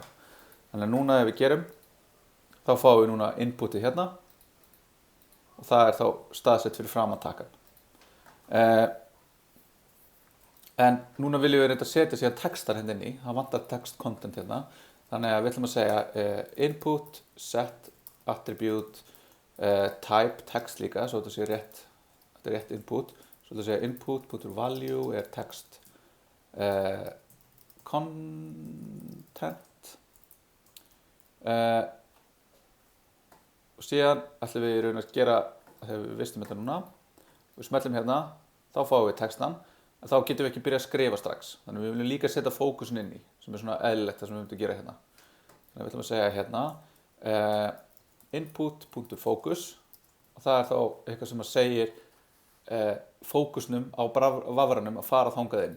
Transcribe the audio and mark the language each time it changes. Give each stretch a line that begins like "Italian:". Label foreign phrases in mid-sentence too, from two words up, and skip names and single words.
Icelandic: Þannig að núna ef við gerum, þá fáum við núna inputið hérna og það er þá staðsett fyrir framan takkan. En núna viljum við reynda að setja síðan textar hérna inn í, það vantar
English: text content
Icelandic: hérna. Þannig að við ætlum að segja
English: input, set, attribute, type text
Icelandic: líka, svo þetta sé rétt, þetta er rétt input, svo þetta sé input.value er text content og síðan ætlum við í raun að gera, þegar við vistum þetta núna, við smellum hérna, þá fáum við textan, en þá getum við ekki byrjað að skrifa strax, þannig við viljum líka setja fókusin inn í, sem er svona eðlilegt það sem við myndum að gera hérna. Þannig við ætlum að segja hérna input.focus og það er þá eitthvað sem að segir fókusnum á vafranum að fara þangað inn.